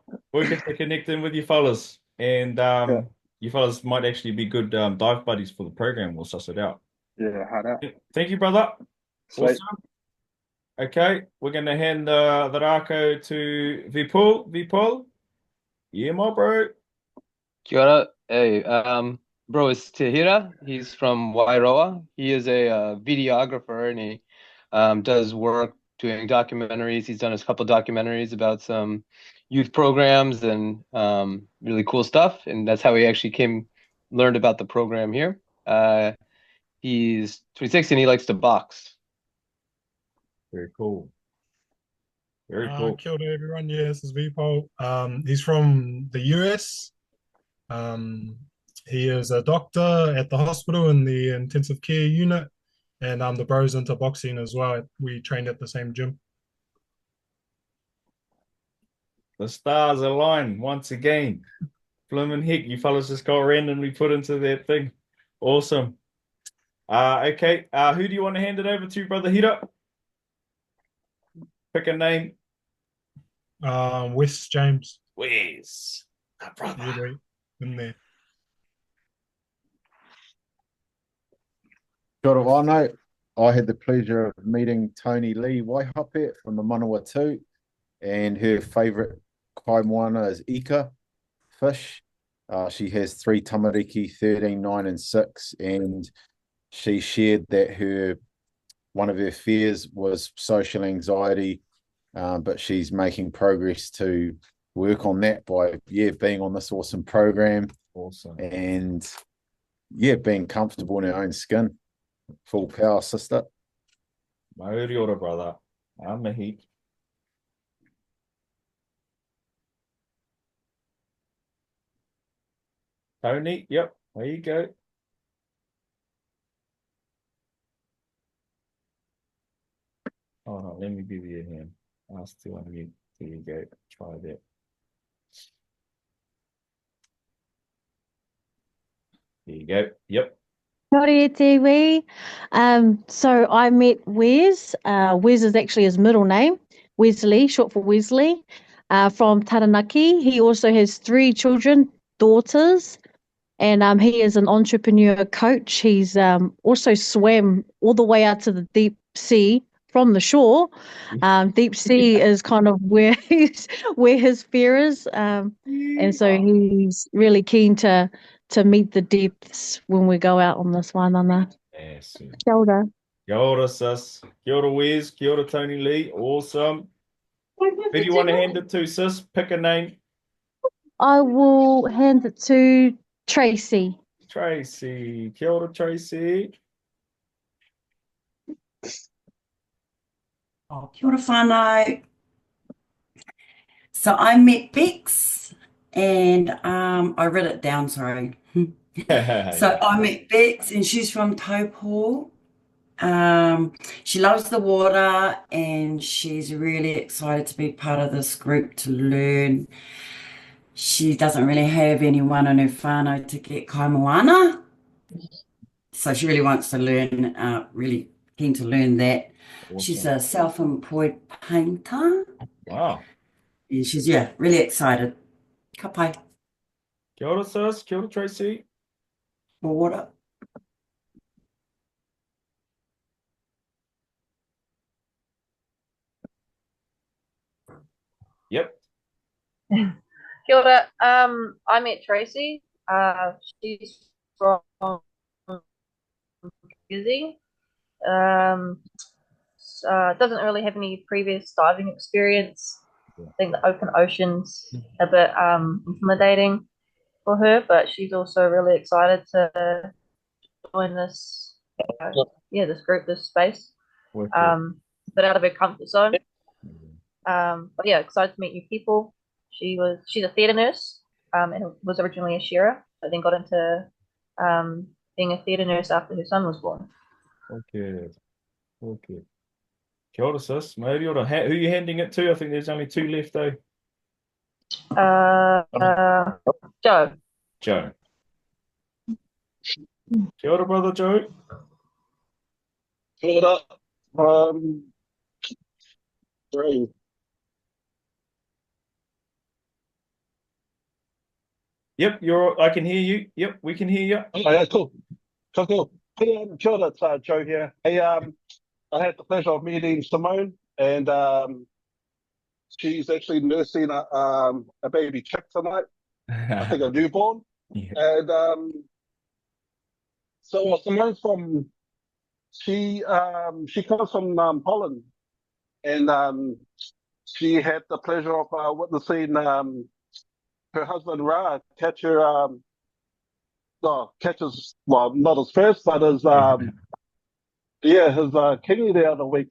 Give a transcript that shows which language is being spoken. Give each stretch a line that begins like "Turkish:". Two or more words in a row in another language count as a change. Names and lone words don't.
English: Wicked to connect in with you fellas. And you fellas might actually be good dive buddies for the program. We'll suss it out. Yeah, hard out. Thank you, brother. Sweet. Awesome. Okay, we're going to hand the rako to Vipul. Vipul? Yeah, my bro.
Māori: Kia ora.
English: Hey, bro is Tahira. He's from Wairoa. He is a videographer, and he does work doing documentaries. He's done a couple documentaries about some youth programs and really cool stuff. And that's how he actually learned about the program here. He's 26 and he likes to box. Very cool. Very cool.
Māori: Kia ora,
English: everyone. Yeah, this is Vipul. He's from the US. He is a doctor at the hospital in the intensive care unit, and the bro's into boxing as well. We trained at the same gym. The stars align once again. Bloomin' heck, you fellas just got randomly put into that thing. Awesome. Okay, who do you want to hand it over to, Brother Hira? Pick a name. West James. Where's my brother? Yeah, boy, in there.
Māori: Kia ora whanau.
English: I had the pleasure of meeting Tony Lee Waihape from the Manawatu, and her favourite
Māori: kai moana
English: is ika fish. She has 3 tamariki, 13, 9 and 6, and she shared that one of her fears was social anxiety, but she's making progress to work on that by being on this awesome program. Awesome. And being comfortable in her own skin. Full power, sister.
Māori: Mauri ora, brother. Mihi.
English: Tony, yep, there you go. Oh no, let me give you a hand. Ask to unmute. There you go. Try that. There you go. Yep.
Māori: Kia ora te wei.
English: So I met Wes. Wes is actually his middle name, Wesley, short for Wesley, from Taranaki. He also has 3 children, daughters, and he is an entrepreneur coach. He's also swam all the way out to the deep sea from the shore. Deep sea is kind of where where his fear is, and so he's really keen to meet the depths when we go out on this wānanga. Yes.
Māori: Kia ora. Kia ora, sis. Kia ora, Wes. Kia ora,
English: Tony Lee. Awesome. Who do you want to hand it to, sis? Pick a name. I will hand it to Tracy.
Māori: Tracy. Kia ora, Tracy. Oh, kia ora whānau.
English: So I met Bex and I read it down, sorry. So I met Bex and she's from Taupo. She loves the water and she's really excited to be part of this group to learn. She doesn't really have anyone in her whānau to get
Māori: kai moana.
English: So she really wants to learn, really keen to learn that. Awesome. She's a self-employed painter. Wow. And she's, really excited.
Māori: Ka pai. Kia ora, sis. Kia ora, Tracy.
English: Water. Yep. Kia ora. I met Tracy. She's from New Zealand. Doesn't really have any previous diving experience. I think the open ocean's a bit intimidating for her, but she's also really excited to join this, this group, this space. But out of her comfort zone. But excited to meet new people. She's a theatre nurse, and was originally a shearer, but then got into being a theatre nurse after her son was born.
Māori: Okay. Kia ora, sis. Mauri ora.
English: Who are you handing it to? I think there's only 2 left, though. Joe. Joe.
Māori: Kia ora, brother Joe. Kia ora.
English: Three. Yep, I can hear you. Yep, we can hear you. Oh, yeah, cool.
Māori: Hey, kia ora,
English: it's Joe here. Hey, I had the pleasure of meeting Simone, and she's actually nursing a baby chick tonight. I think a newborn. Yeah. And so Simone's she comes from Holland, and she had the pleasure of witnessing her husband Ra catches not his first, but his his kingy the other week.